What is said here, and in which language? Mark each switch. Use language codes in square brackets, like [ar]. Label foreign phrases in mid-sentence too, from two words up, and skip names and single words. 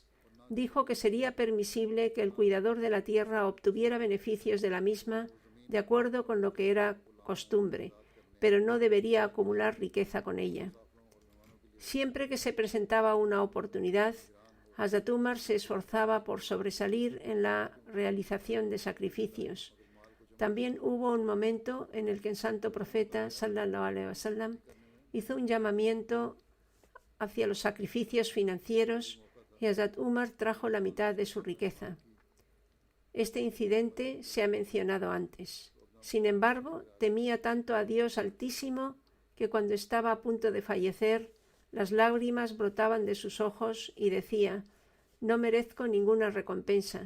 [es] Dijo que sería permisible que el cuidador de la tierra obtuviera beneficios de la misma de acuerdo con lo que era costumbre, pero no debería acumular riqueza con ella. Siempre que se presentaba una oportunidad, Hazrat Umar se esforzaba por sobresalir en la realización de sacrificios. También hubo un momento en el que el santo profeta [ar] صلى الله عليه وسلم [es] hizo un llamamiento hacia los sacrificios financieros y Hazrat Umar trajo la mitad de su riqueza. Este incidente se ha mencionado antes. Sin embargo, temía tanto a Dios Altísimo que cuando estaba a punto de fallecer, las lágrimas brotaban de sus ojos y decía: no merezco ninguna recompensa.